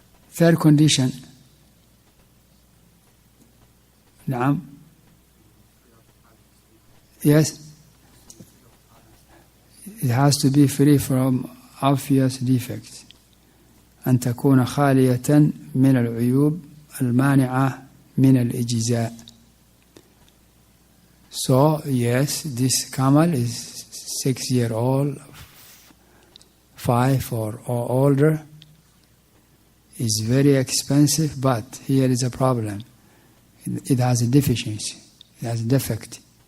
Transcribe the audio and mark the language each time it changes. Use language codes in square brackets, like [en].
[en] Third condition. [ar] Naam. [en] Yes. It has to be free from obvious defects. [ar] أن تكون خالية من العيوب المانعة من الإجزاء. [en] So, yes, this camel is 6-year-old, 5 or older. It's very expensive, but here is a problem. It has a deficiency. It has a defect.